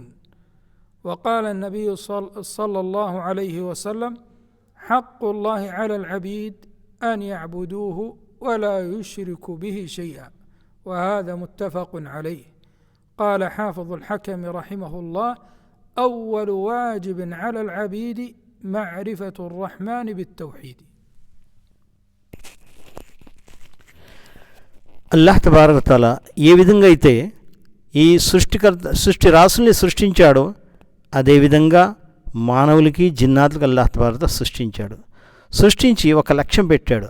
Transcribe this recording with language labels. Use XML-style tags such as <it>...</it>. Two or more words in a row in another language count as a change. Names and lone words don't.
<ar>وقال النبي صلى الله عليه وسلم: حق الله على العبيد أن يعبدوه ولا يشرك به شيئا، وهذا متفق عليه. قال حافظ الحكم رحمه الله: أول واجب على العبيد معرفة الرحمن بالتوحيد. الله تبارك وتعالى</ar> <te>ఏ విధంగా అయితే ఈ సృష్టి రాసుల్ని సృష్టించాడో అదేవిధంగా మానవులకి జిన్నాతులకు</te> <ar>الله تبارك وتعالى</ar> <te>సృష్టించి ఒక లక్ష్యం పెట్టాడు.</te>